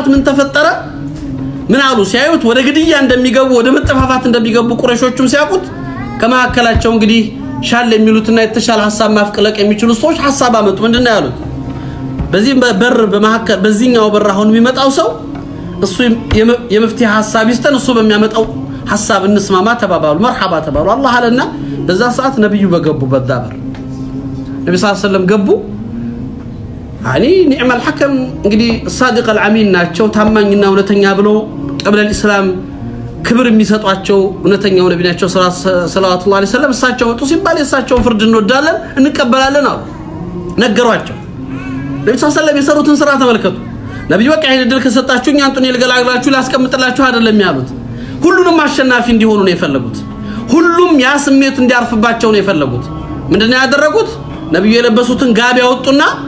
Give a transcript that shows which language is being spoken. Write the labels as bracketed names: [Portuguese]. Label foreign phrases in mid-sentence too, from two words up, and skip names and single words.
[Amharic] ምን ተፈጠረ ምን አሉ ሲያዩት ወደ ግድያ እንደሚገቡ ወደ መጠፋፋት እንደሚገቡ ቁረይሾቹም ሲያቁት ከማከላቸው እንግዲህ ሻል የሚሉትና የተሻለ ሐሳብ ማፍቀለቅ የሚችሉ ሰዎች ሐሳብ አመጡ ምንድነው ያሉት በዚህ በር በማከል በዚህኛው በር አሁን የሚመጣው ሰው እሱ የመፍትሄ ሐሳብ ይስተን እሱ በሚያመጣው ሐሳብ እንስማማ ተባባሉ መርሐባ ተባባሉ አላህ አለና በዛ ሰዓት ነብዩ በገቡ በዳበር ነብዩ [Arabic] صلى الله عليه وسلم [Amharic] ገቡ [Arabic] يعني نعم الحكم [Amharic] እንግዲህ [Arabic] الصادق الامين [Amharic] ናቸው ታማኝና እውነተኛ ብሎ قبل الاسلام ክብር የሚሰጧቸው እነተኛው ነብያቸው [Arabic] صلى الله عليه وسلم [Amharic] እሳቸው ወጡ ሲባል የእሳቸውን ፍርድ እንወዳለን እንቀበላለን አሉ ነገሯቸው ነብዩ [Arabic] صلى الله عليه وسلم [Amharic] የሰሩትን ስራ ተመልከቱ ነብዩ በቃ ይሄን ድል ከሰጣችሁኝ አንጡን ይልገላግላችሁ ላስቀምጥላችሁ አይደለም ያሉት ሁሉንም አሸናፊ እንዲሆኑ ነው የፈለጉት ሁሉም ያ ስሜት እንዲያርፍባቸው ነው የፈለጉት ምንድነው ያደረጉት ነብዩ የለበሱትን ጋቢ አወጡና